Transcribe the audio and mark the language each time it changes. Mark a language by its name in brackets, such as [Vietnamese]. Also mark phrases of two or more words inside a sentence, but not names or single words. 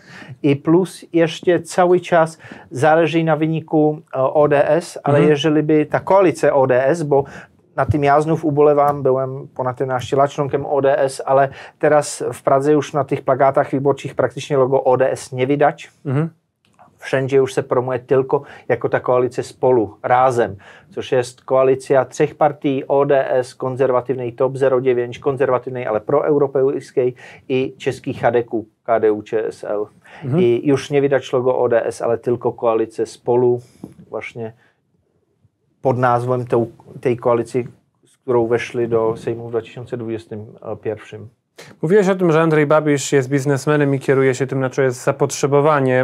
[Polish] I plus jeszcze cały czas zależy na wyniku ODS, ale jeżeli by ta koalicja ODS, bo na tym ja znów ubolewam, byłem ponad 11 lat członkiem ODS, ale teraz w Pradze już na tych plakátach wyborczych praktycznie logo ODS nie widać. Wszędzie już se promuje tylko jako ta koalice Spolu, Rázem, což je koalicja trzech partii ODS, konzervatywnej TOP 09, konzervatywnej, ale proeuropejskiej i [Czech] českých Chadeků, [Polish] KDU, ČSL. I już nie widać logo ODS, ale tylko koalice Spolu, właśnie pod názvem tej koalicji, z którą weszli do Sejmu w 2021. Mówiłeś o tym, że Andrzej Babiš jest biznesmenem i kieruje się tym, na co jest zapotrzebowanie.